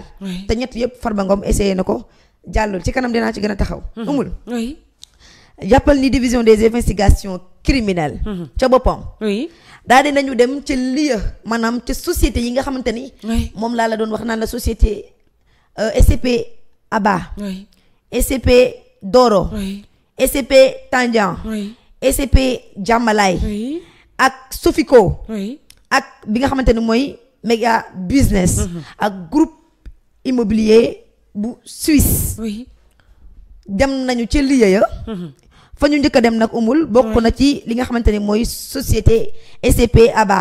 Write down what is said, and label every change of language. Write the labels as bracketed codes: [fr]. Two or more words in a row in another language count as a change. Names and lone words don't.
[wo] te ñett yëpp Farba Ngom essayé na ko jàllul ci kanam dinaa ci gën a taxaw. amul. jàppal ni [fr] division des investigations criminelles. [wo] ca boppam. daal di nañu dem ca lieu maanaam ca société yi nga xamante ni. moom laa la doon wax naan la société. SCP Aba. SCP Doro. SCP Tandian. SCP Jamalay. ak Sofico. ak bi nga xamante ni mooy Mega Business. ak [fr] groupe immobilier [wo] bu Suisse. dem nañu ci lieu ya. fa ñu njëkk a dem nag umul bokk na ci li nga xamante ni mooy société SCP Aba.